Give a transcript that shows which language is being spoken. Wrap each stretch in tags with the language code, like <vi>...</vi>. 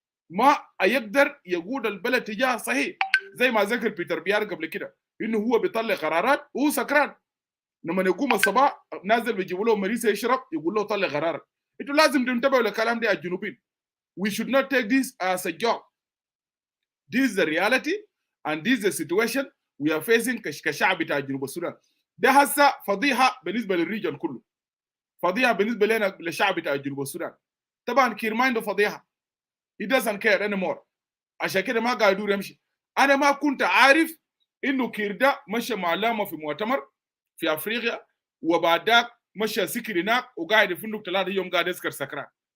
<ar>ما يقدر يقود البلد تجاه صحيح زي ما ذكر بيتر بيار قبل كده إنه هو بيطلع قرارات وهو سكران لما يقوم الصباح نازل بيجيبوا له مريسة يشرب يقول له طلع قرارات انتوا لازم تنتبهوا للكلام ده يا جنوبيين.</ar> <en>We should not take this as a joke. This is the reality and this is the situation we are facing</en> <ar>كشعب بتاع جنوب السودان. ده هسه فضيحة بالنسبة للريجن كله. فضيحة بالنسبة لنا للشعب بتاع جنوب السودان. طبعا كير ما عنده فضيحة.</ar> <en>He doesn't care anymore.</en> <ar>عشان كده ما قاعد يدور يمشي. أنا ما كنت عارف إنه كير ده مشى مع لاما في مؤتمر في أفريقيا وبعد ذاك مشى سكر هناك وقاعد في فندق 3 يوم قاعد يسكر سكران.</ar>